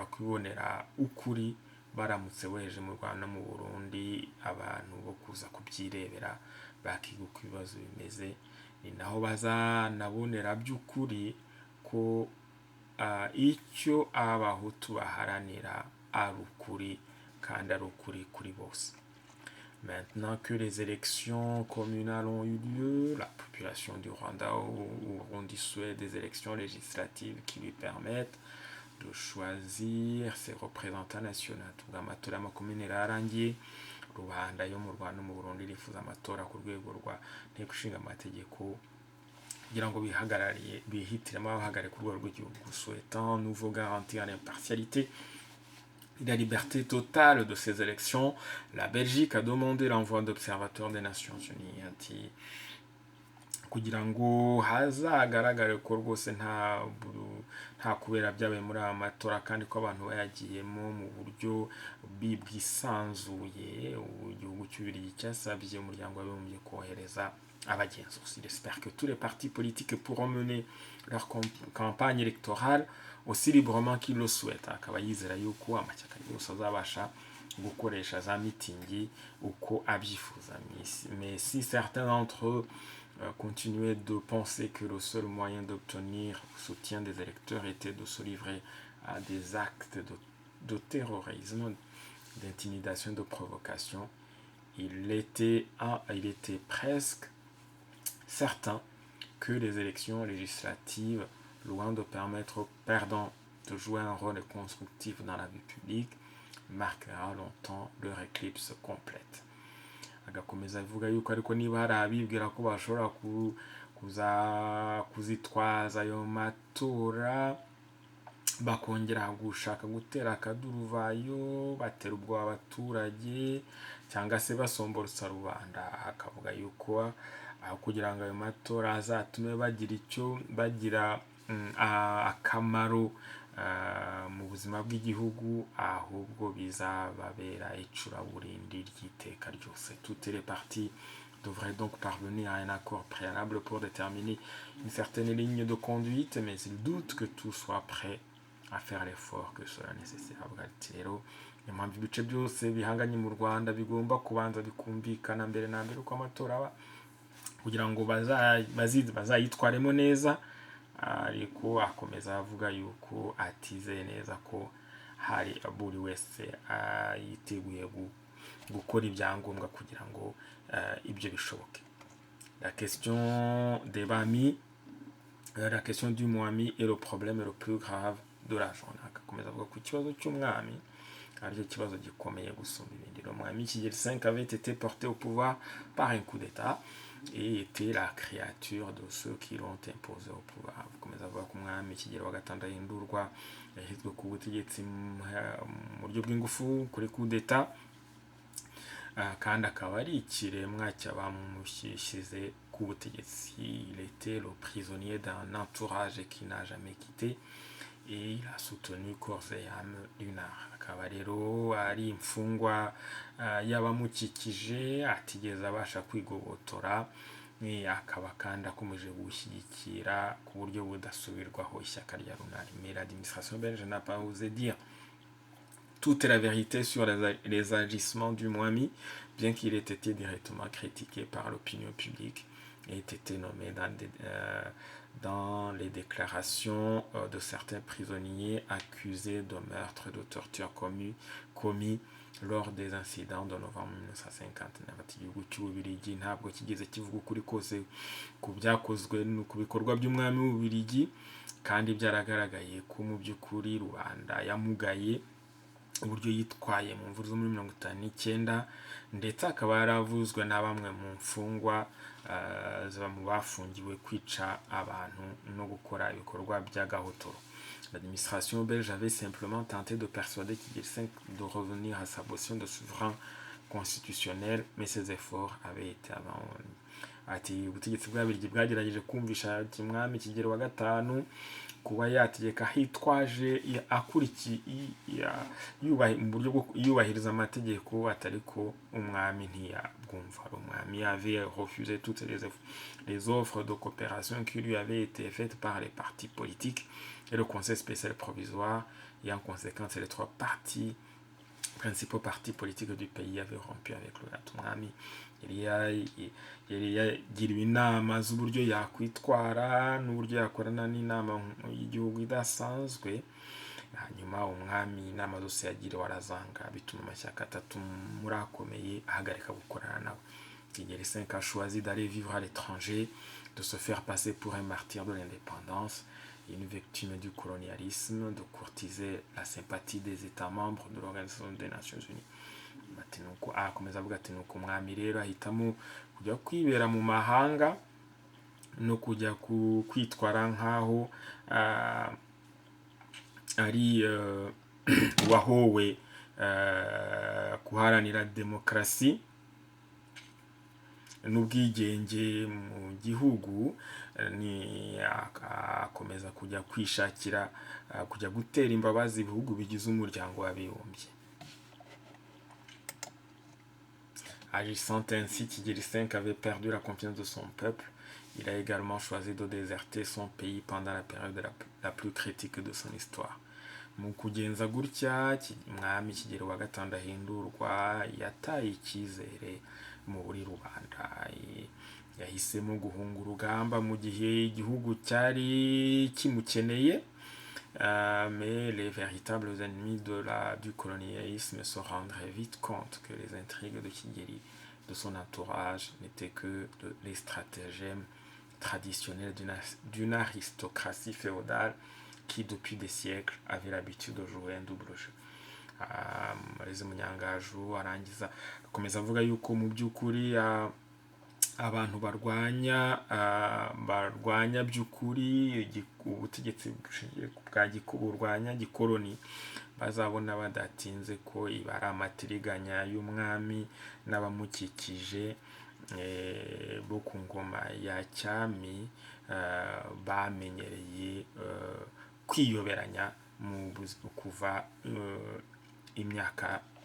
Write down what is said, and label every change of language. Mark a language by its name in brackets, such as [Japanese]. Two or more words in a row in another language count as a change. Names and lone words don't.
[Kinyarwanda] kubonera ukuri baramutse boheje mu Rwanda mu Burundi abantu bo kuza kubyirebera bakiga uko ibibazo bimeze, ni naho bazanabonera by'ukuri ko icyo abahutu baharanira ari ukuri kandi ari ukuri kuri bose. [French] Maintenant que les élections communales ont eu lieu, la population du Rwanda au Burundi souhaite des élections législatives qui lui permettent de choisir ses représentants nationaux. [Kinyarwanda] Amatora y'amakomine yararangiye, rubanda yo mu Rwanda mu Burundi rifuza amatora ku rwego rwa nteko ishinga amategeko kugira ngo bihitiremo abahagarariye ku rwego rw'igihugu. [French] Souhaitant nouveau garantir l'impartialité et la liberté totale de ces élections, la Belgique a demandé l'envoi d'observateurs des Nations Unies. [Kinyarwanda] kugira ngo hazagaragare ko rwose nta kubera byabaye muri aya matora kandi ko abantu bayagiyemo mu buryo bwisanzuye. Igihugu cy'Ububiligi cyasabye umuryango w'abibumbye kohereza abagenzuzi. [French] Il espère que tous les partis politiques pourront mener leur campagne électorale aussi librement qu'ils le souhaitent. [Kinyarwanda] Akaba yizera yuko amashyaka yose azabasha gukoresha za mitingi uko abyifuza. [French] Mais si certains d'entre eux continuaient de penser que le seul moyen d'obtenir le soutien des électeurs était de se livrer à des actes de terrorisme, d'intimidation, de provocation, il était presque certain que les élections législatives, loin de permettre aux perdants de jouer un rôle constructif dans la vie publique, marquera longtemps leur éclipse complète. [Kinyarwanda] Agakomeza avuga yuko ariko niba hari abibwira ko bashobora kuzitwaza ayo matora bakongera gushaka gutera akaduruvayo, batera ubwoba abaturage cyangwa se basomborotsa rubanda, akavuga yuko aho kugira ngo ayo matora azatume bagira akamaro mu buzima bw'igihugu, ahubwo bizababera icuraburindi ry'iteka ryose. [French] Toutes les parties devraient donc parvenir à un accord préalable pour déterminer une certaine ligne de conduite, mais il doute que tout soit prêt à faire l'effort que cela nécessaire. [Kinyarwanda] Avuga ati rero impamvu ibice byose bihanganye mu Rwanda bigomba kubanza bikumvikana mbere na mbere uko amatora aba, kugira ngo bazayitwaremo neza. Ariko akomeza avuga yuko atizeye neza ko hari buri wese yiteguye gukora ibyangombwa kugira ngo ibyo bishoboke. [French] La question des Bami, la question du Mwami est le problème le plus grave de la journée. [Kinyarwanda] Akakomeza avuga ku kibazo cy'umwami aricyo kibazo gikomeye gusumba ibindi. [French] Le Mwami Kigeli V avait été porté au pouvoir par un coup d'état et était la créature de ceux qui l'ont imposé au pouvoir. [Kinyarwanda] Akomeza avuga ko umwami Kigeli wa gatanu ahindurwa yashyizwe ku butegetsi mu buryo bw'ingufu kuri [French] coup d'état, [Kinyarwanda] kandi akaba ari ikiremwa cy'abamushyize ku butegetsi. [French] Il était le prisonnier d'un entourage qui n'a jamais quitté et il a soutenu corps et âme l'UNAR. [Kinyarwanda] Akaba rero ari imfungwa y'abamukikije atigeze abasha kwigobotora, akaba kandi akomeje gushyigikira ku buryo budasubirwaho ishyaka rya RUNAR. [French] Mais l'administration belge n'a pas osé dire toute la vérité sur les agissements du Mwami, bien qu'il ait été directement critiqué par l'opinion publique et ait été nommé dans les déclarations de certains prisonniers accusés de meurtre et de torture commis lors des incidents de novembre 1959. [Kinyarwanda] Igihugu cy'Ububiligi ntabwo kigeze kivuga ukuri kose ku byakozwe ku bikorwa by'umwami w'Ububiligi, kandi byaragaragaye ko mu by'ukuri rubanda yamugaye uburyo yitwaye mu mvururu zo muri 1959, ndetse akaba yaravuzwe na bamwe mu mfungwa mu bafungiwe kwica abantu no gukora ibikorwa by'agahotoro. [French] L'administration belge avait simplement tenté de persuader Kigeli V de revenir à sa position de souverain constitutionnel, mais ses efforts avaient été abandonnés. [Kinyarwanda] Ati ubutegetsi bw'Ababiligi bwagerageje kumvisha umwami Kigeli wa gatanu kuba yategeka hitwaje mu buryo bwo yubahiriza amategeko, atari ko umwami ntiyabwumva. [French] Umwami avait refusé toutes les offres de coopération qui lui avaient été faites par les partis politiques et le conseil spécial provisoire, et en conséquence les trois principaux partis politiques du pays avaient rompu avec le umwami. [Kinyarwanda] Yari yagiriwe inama z'uburyo yakwitwara n'uburyo yakorana n'inama y'igihugu idasanzwe. Hanyuma umwami inama zose yagiriwe arazanga, bituma amashyaka atatu muri akomeye ahagarika gukorana nawe. [French] Kigeli V a choisi d'aller vivre à l'étranger, de se faire passer pour un martyr de l'indépendance, une victime du colonialisme, de courtiser la sympathie des États membres de l'Organisation des Nations Unies. [Kinyarwanda] Akomeza avuga ati nuko umwami rero ahitamo kujya kwibera mu mahanga no kujya kwitwara nk'aho ari wahowe guharanira demokarasi, n'ubwigenge mu gihugu, ni akomeza kujya kwishakira kujya gutera imbabazi ibihugu bigize umuryango w'abibumbye. [French] Agissant ainsi, Kigeli V avait perdu la confiance de son peuple. Il a également choisi de déserter son pays pendant la période la plus critique de son histoire. [Kinyarwanda] Mu kugenza gutya umwami Kigeli wa gatanu Ndahindurwa yataye icyizere muri rubanda, yahisemo guhunga urugamba mu gihe igihugu cyari kimukeneye. [French] Mais les véritables ennemis du colonialisme se rendraient vite compte que les intrigues de Kigeli, de son entourage, n'étaient que les stratagèmes traditionnels d'une aristocratie féodale qui, depuis des siècles, avait l'habitude de jouer un double jeu. [Kinyarwanda] Murezi Munyangaju arangiza akomeza avuga yuko mu by'ukuri abantu barwanya by'ukuri ubutegetsi burwanya gikoloni bazabona badatinze ko iba ari amatiriganya y'umwami n'abamukikije bo ku ngoma ya cyami bamenyereye kwiyoberanya mu kuva imyaka.